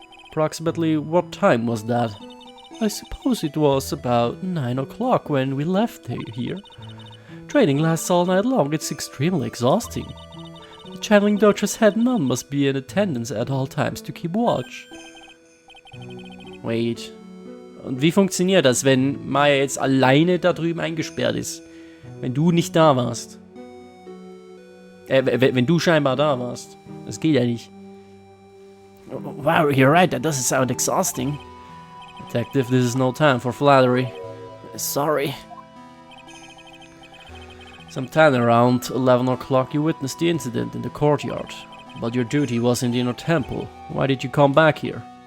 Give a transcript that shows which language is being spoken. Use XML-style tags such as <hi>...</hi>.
<en>Approximately what time was that? I suppose it was about 9 o'clock when we left here. Training lasts all night long, it's extremely exhausting. The channeling doctor's head nun must be in attendance at all times to keep watch. Wait.</en> <de>Und wie funktioniert das, wenn Maya jetzt alleine da drüben eingesperrt ist? Wenn du nicht da warst? Wenn du scheinbar da warst. Das geht ja nicht.</de> <en>Wow, you're right, that doesn't sound exhausting. Detective, this is no time for flattery. Sorry. Sometime around 11 o'clock you witnessed the incident in the courtyard. But your duty was in the inner temple. Why did you come back here?</en>